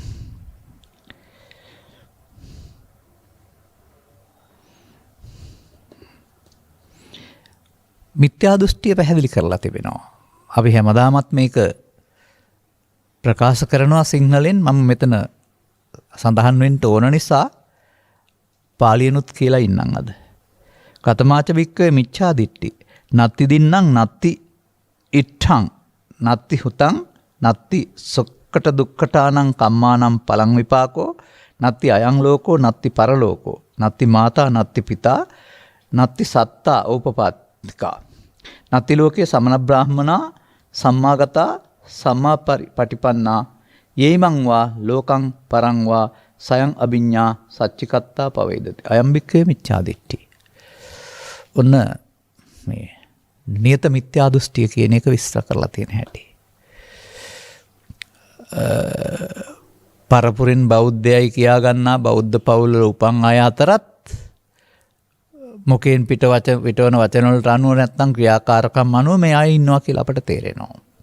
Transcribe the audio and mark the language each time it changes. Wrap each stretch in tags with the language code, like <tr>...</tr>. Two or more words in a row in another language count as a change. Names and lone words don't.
<si>මිත්‍යා දෘෂ්ටිය පැහැදිලි කරලා තිබෙනවා. අපි හැමදාමත් මේක ප්‍රකාශ කරනවා සිංහලෙන්. මම මෙතන සඳහන් වෙන්න ඕන නිසා පාලියනුත් කියලා ඉන්නම් අද.</si> <pi>කතමාච භික්ඛවේ මිච්ඡා දිට්ඨි නත්ති දින්නම් නත්ති ඉට්ඨං නත්ති හුතං නත්ති සොක්කට දුක්ඛටානං කම්මානම් පලං විපාකෝ නත්ති අයං ලෝකෝ නත්ති පරලෝකෝ නත්ති මාතා නත්ති පිතා නත්ති සත්තා ඕපපාතිකා නත්ති ලෝකේ සමන බ්‍රාහ්මනා සම්මාගතා සම්මා පටිපන්නා යේමං වා ලෝකං පරං වා සයං අභිඤ්ඤා සච්චිකත්තා පවේදති. අයම් භික්ඛවේ මිච්ඡා දිට්ඨි.</pi> <si>ඔන්න මේ නියත මිත්‍යා දෘෂ්ටිය කියන එක විස්තර කරලා තියෙන හැටි. පරපුරින් බෞද්ධයයි කියා ගන්නා බෞද්ධ පවුල උපන් අය අතරත් මොකෙන් පිටවන වචන වලට අනුව නැත්නම් ක්‍රියාකාරකම් අනුව මේ අය ඉන්නවා කියලා අපට තේරෙනවා.</si>